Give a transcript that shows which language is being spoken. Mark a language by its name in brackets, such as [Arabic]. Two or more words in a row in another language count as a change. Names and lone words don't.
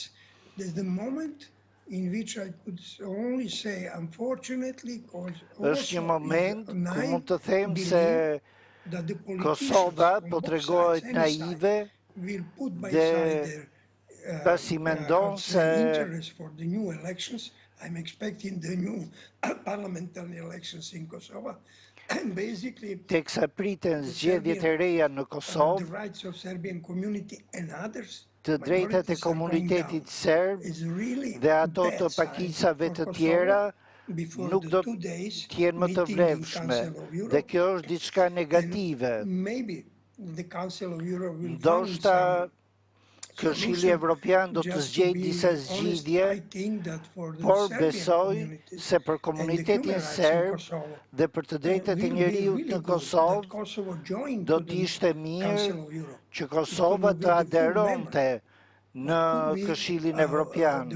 [Albanian] Është një moment ku mund të them se Kosova po tregohet naive dhe pasi mendon se [English] I'm expecting the new parliamentary elections in Kosovo. And basically, [Albanian] teksa priten zgjedhjet e reja në Kosovë, [English] the rights of Serbian community and others, [Albanian] të drejtat e komunitetit serb dhe ato të pakicave të tjera nuk do të jenë më të vlefshme dhe kjo është diçka negative. Ndoshta Këshilli Evropian do të zgjejë disa zgjidhje, por besoj se për komunitetin serb dhe për të drejtat e njeriut në Kosovë do të ishte mirë që Kosova të aderonte në Këshillin Evropian.